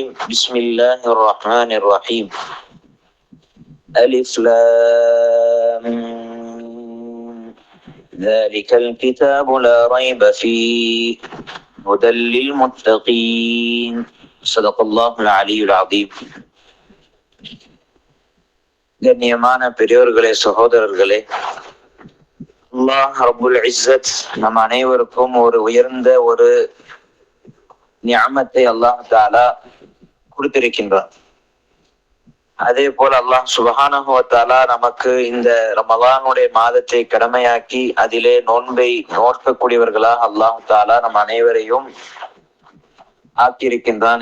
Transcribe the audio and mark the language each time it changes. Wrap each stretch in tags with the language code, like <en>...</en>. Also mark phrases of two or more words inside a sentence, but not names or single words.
<ar>بسم الله الرحمن الرحيم. ألف لام ميم. ذلك الكتاب لا ريب فيه هدى للمتقين. صدق الله العلي العظيم.</ar> <ta>கண்ணியமான பெரியோர்களே, சகோதரர்களே,</ta> <ar>الله رب العزة</ar> <ta>நம் அனைவருக்கும் ஒரு உயர்ந்த ஒரு நிஅமத்தை</ta> <ar>الله تعالى</ar> <ta>கொடுத்திருக்கின்றார். அதே போல</ta> <ar>الله سبحانه وتعالى</ar> <ta>நமக்கு இந்த ரமலானுடைய மாதத்தை கடமையாக்கி அதிலே நோன்பை நோக்கக்கூடியவர்களாக</ta> <ar>الله تعالى</ar> <ta>நம் அனைவரையும் ஆக்கியிருக்கின்றான்.</ta>